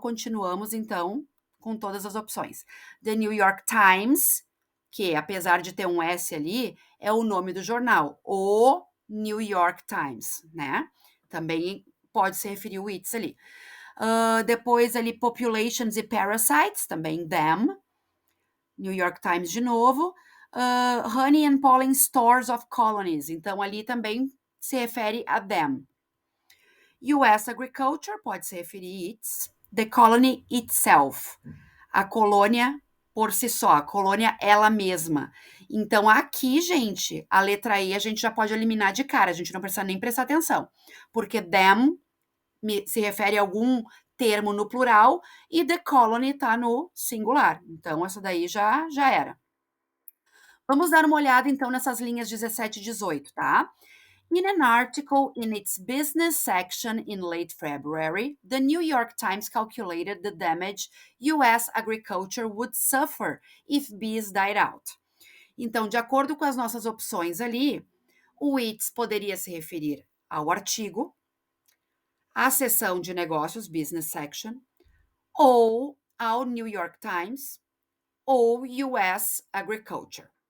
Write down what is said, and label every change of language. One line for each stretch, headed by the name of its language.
Portuguese: Continuamos, então, com todas as opções. The New York Times, que apesar de ter um S ali, é o nome do jornal. O New York Times, né? Também pode se referir o its ali. Depois ali, populations e parasites, também them. New York Times de novo.
English: Honey and pollen stores of colonies.
Portuguese: Então, ali também se refere a them. US Agriculture pode se referir its.
English: The colony itself.
Portuguese: A colônia por si só, a colônia ela mesma. Então, aqui, gente, a letra E a gente já pode eliminar de cara, a gente não precisa nem prestar atenção, porque them se refere a algum termo no plural e the colony está no singular. Então, essa daí já era. Vamos dar uma olhada, então, nessas linhas 17 e 18, tá?
English: In an article in its business section in late February, the New York Times calculated the damage US agriculture would suffer if bees died out.
Portuguese: Então, de acordo com as nossas opções ali, o its poderia se referir ao artigo, à seção de negócios, business section, ou ao New York Times, ou US Agriculture.